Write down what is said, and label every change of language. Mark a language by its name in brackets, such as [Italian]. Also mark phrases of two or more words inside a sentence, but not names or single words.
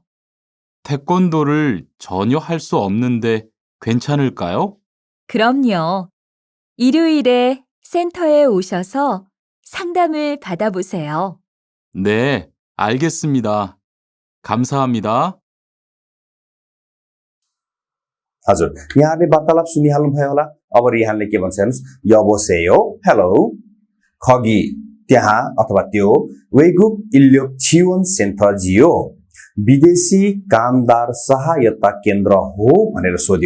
[Korean] 태권도를 전혀 할 수 없는데 괜찮을까요? 그럼요. 일요일에 센터에 오셔서 상담을 받아보세요. 네, 알겠습니다. 감사합니다. [Nepali] हजुर, यहाँले वार्तालाप सुनिहाल्नु भयो होला। अब रिहानले के भन्छ हेर्नुस्। यबोसेयो हेलो खगी त्यहाँ अथवा त्यो [Korean] 외국 인력 지원 센터 지요 [Nepali] विदेशी कामदार सहायता केन्द्र हो भनेर सोध्यो।